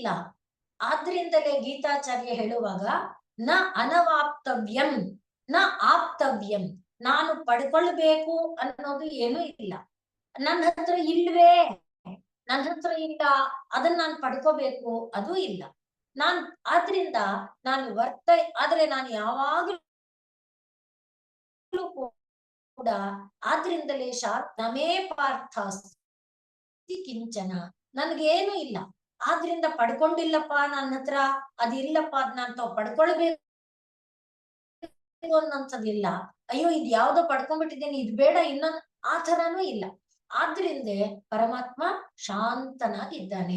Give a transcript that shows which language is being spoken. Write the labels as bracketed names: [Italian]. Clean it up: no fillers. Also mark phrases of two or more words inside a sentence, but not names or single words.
[Kannada] ಆದ್ರಿಂದಲೇ ಗೀತಾಚಾರ್ಯ ಹೇಳುವಾಗ [Sanskrit] ನ ಅನವಾಪ್ತವ್ಯಂ ನ ಆಪ್ತವ್ಯಂ, [Kannada] ನಾನು ಪಡ್ಕೊಳ್ಬೇಕು ಅನ್ನೋದು ಏನೂ ಇಲ್ಲ. ನನ್ನ ಹತ್ರ ಇಲ್ವೇ, ನನ್ನ ಹತ್ರ ಇಲ್ಲ, ಅದನ್ನ ನಾನು ಪಡ್ಕೋಬೇಕು ಅದು ಇಲ್ಲ. ಆದ್ರಿಂದ ನಾನು ಆದ್ರೆ ನಾನು ಯಾವಾಗ್ಲೂ ಕೂಡ ಆದ್ರಿಂದಲೇ [Sanskrit] ನಮೇ ಪಾರ್ಥ ಕಿಂಚನ, [Kannada] ನನ್ಗೇನು ಇಲ್ಲ, ಆದ್ರಿಂದ ಪಡ್ಕೊಂಡಿಲ್ಲಪ್ಪ, ನನ್ನ ಹತ್ರ ಅದಿಲ್ಲಪ್ಪ, ಅದ್ ನಾನ್ ಪಡ್ಕೊಳ್ಬೇಕು ಅನ್ನೋಂಥದ್ದಿಲ್ಲ. ಅಯ್ಯೋ ಇದ್ ಯಾವ್ದೋ ಪಡ್ಕೊಂಡ್ಬಿಟ್ಟಿದ್ದೇನೆ, ಇದ್ ಬೇಡ ಇನ್ನೊಂದ್, ಆ ಥರನೂ ಇಲ್ಲ. ಆದ್ರಿಂದ ಪರಮಾತ್ಮ ಶಾಂತನಾಗಿದ್ದಾನೆ.